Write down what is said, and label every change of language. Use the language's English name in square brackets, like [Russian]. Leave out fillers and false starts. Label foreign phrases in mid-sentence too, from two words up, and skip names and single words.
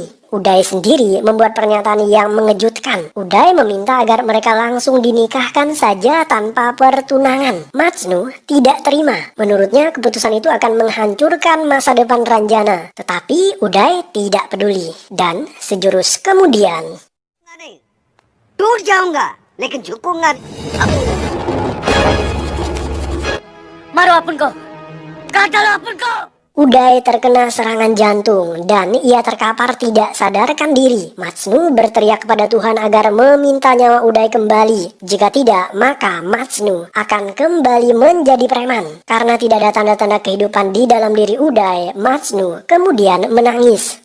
[Indonesian] Uday sendiri membuat pernyataan yang mengejutkan. Uday meminta agar mereka langsung dinikahkan saja tanpa pertunangan. Matsnu tidak terima. Menurutnya keputusan itu akan menghancurkan masa depan Ranjana. Tetapi Uday tidak peduli. Dan sejurus kemudian, [Hindi] नहीं, टूट जाऊंगा लेकिन झुकूंगा नहीं। मारो अपन को काट डालो अपन को। [Indonesian] Uday terkena serangan jantung dan ia terkapar tidak sadarkan diri. Matsnu berteriak kepada Tuhan agar meminta nyawa Uday kembali. Jika tidak, maka Matsnu akan kembali menjadi preman. Karena tidak ada tanda-tanda kehidupan di dalam diri Uday, Matsnu kemudian menangis.